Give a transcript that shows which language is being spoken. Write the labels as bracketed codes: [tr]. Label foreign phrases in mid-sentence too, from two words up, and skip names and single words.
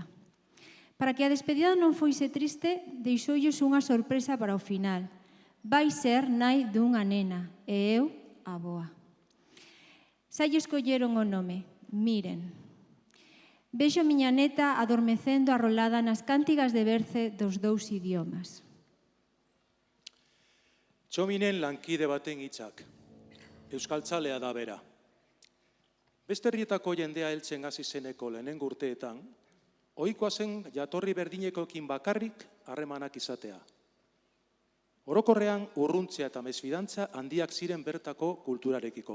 [gl] Para que a despedida non foise triste, deixoulles unha sorpresa para o final. Vai ser nai dunha nena, e eu, avoa. Xa lle escolleron o nome, Miren. Vexo miña neta adormecendo arrolada nas cántigas de berce dos dous idiomas. [eu] Txominen lankide baten hitzak. Euskaltzalea da bera. Beste herrietako jendea heltzen hasi zeneko lehenengo urteetan, ohikoa zen jatorri berdinekoekin bakarrik harremanak izatea. Orokorrean urruntzea eta mesfidantza handiak ziren bertako kulturarekiko.